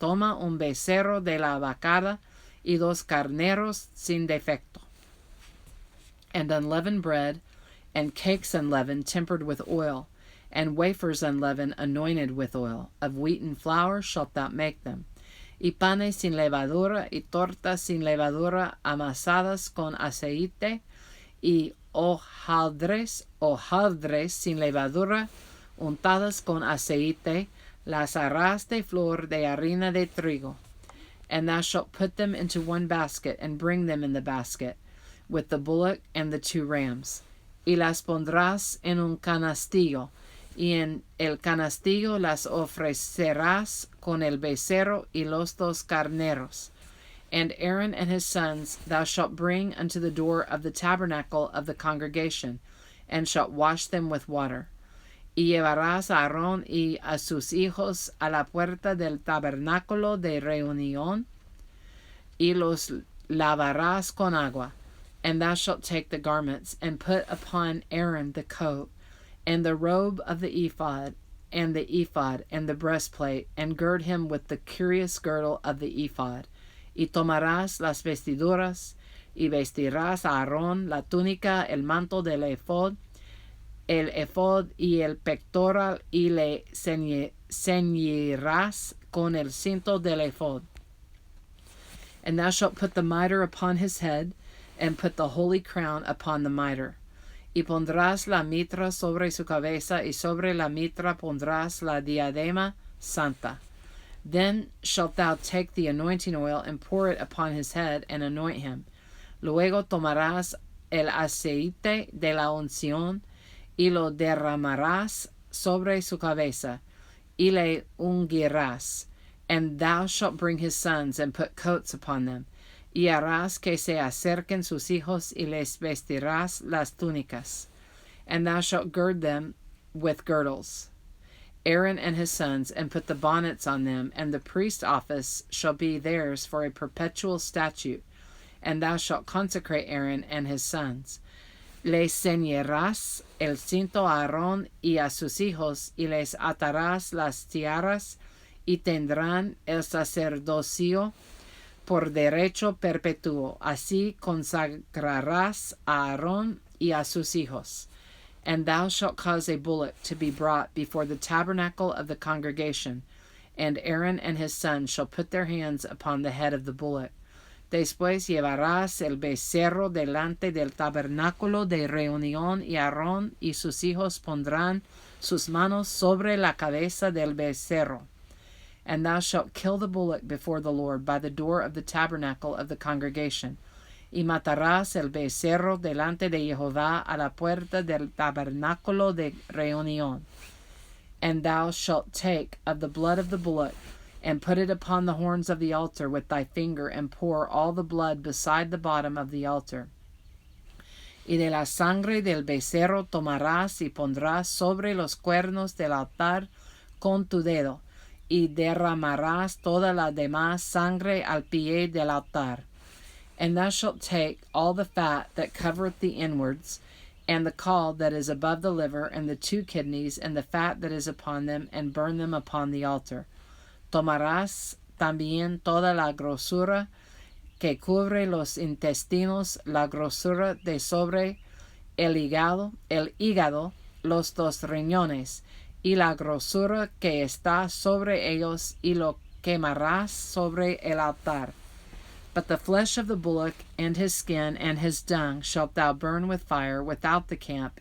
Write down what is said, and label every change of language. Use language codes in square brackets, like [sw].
[es] Toma un becerro de la vacada y 2 carneros sin defecto. [en] And unleavened bread, and cakes unleavened, tempered with oil, and wafers unleavened, anointed with oil. Of wheaten flour shalt thou make them. [es] Y panes sin levadura, y tortas sin levadura, amasadas con aceite, y hojaldres sin levadura, untadas con aceite, las harás de flor de harina de trigo. [en] And thou shalt put them into 1 basket, and bring them in the basket, with the bullock and the 2 rams. [es] Y las pondrás en un canastillo, y en el canastillo las ofrecerás con el becerro y los 2 carneros. [en] And Aaron and his sons thou shalt bring unto the door of the tabernacle of the congregation, and shalt wash them with water. [es] Y llevarás a Aarón y a sus hijos a la puerta del tabernáculo de reunión, y los lavarás con agua. [en] And thou shalt take the garments, and put upon Aaron the coat, and the robe of the ephod, and the breastplate, and gird him with the curious girdle of the ephod. [es] Y tomarás las vestiduras, y vestirás a Aarón la túnica, el manto del ephod, el ephod y el pectoral, y le ceñirás con el cinto del ephod. [en] And thou shalt put the mitre upon his head, and put the holy crown upon the mitre. [es] Y pondrás la mitra sobre su cabeza, y sobre la mitra pondrás la diadema santa. [en] Then shalt thou take the anointing oil, and pour it upon his head, and anoint him. [es] Luego tomarás el aceite de la unción, y lo derramarás sobre su cabeza, y le ungirás. [en] And thou shalt bring his sons, and put coats upon them. [es] Y harás que se acerquen sus hijos, y les vestirás las túnicas. [en] And thou shalt gird them with girdles, Aaron and his sons, and put the bonnets on them, and the priest's office shall be theirs for a perpetual statute. And thou shalt consecrate Aaron and his sons. [es] Les ceñirás el cinto a Aarón y a sus hijos, y les atarás las tiaras, y tendrán el sacerdocio por derecho perpetuo. Así consagrarás a Aarón y a sus hijos. [en] And thou shalt cause a bullock to be brought before the tabernacle of the congregation, and Aaron and his sons shall put their hands upon the head of the bullock. [es] Después llevarás el becerro delante del tabernáculo de reunión, y Aarón y sus hijos pondrán sus manos sobre la cabeza del becerro. [en] And thou shalt kill the bullock before the Lord by the door of the tabernacle of the congregation. [es] Y matarás el becerro delante de Jehová a la puerta del tabernáculo de reunión. [en] And thou shalt take of the blood of the bullock, and put it upon the horns of the altar with thy finger, and pour all the blood beside the bottom of the altar. [es] Y de la sangre del becerro tomarás, y pondrás sobre los cuernos del altar con tu dedo, y derramarás toda la demás sangre al pie del altar. [en] And thou shalt take all the fat that covereth the inwards, and the caul that is above the liver, and the 2 kidneys, and the fat that is upon them, and burn them upon the altar. [es] Tomarás también toda la grosura que cubre los intestinos, la grosura de sobre el hígado, los 2 riñones, y la grosura que está sobre ellos, y lo quemarás sobre el altar. [en] But the flesh of the bullock, and his skin, and his dung, shalt thou burn with fire without the camp.